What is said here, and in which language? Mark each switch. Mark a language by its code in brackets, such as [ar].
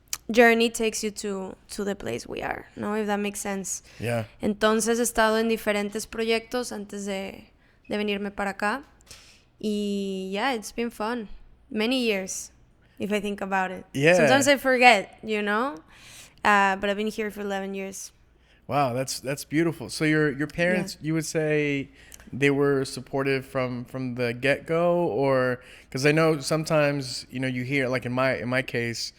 [en] journey takes you to the place we are, no, if that makes sense. Yeah. [es] Entonces he estado en diferentes proyectos antes de venirme para acá. [en] Y yeah, it's been fun. Many years, if I think about it. Yeah. Sometimes I forget, you know? But I've been here for 11 years. Wow, that's beautiful. So your parents, you would say they were supportive from the get-go, or because I know sometimes, you know, you hear, like in my case,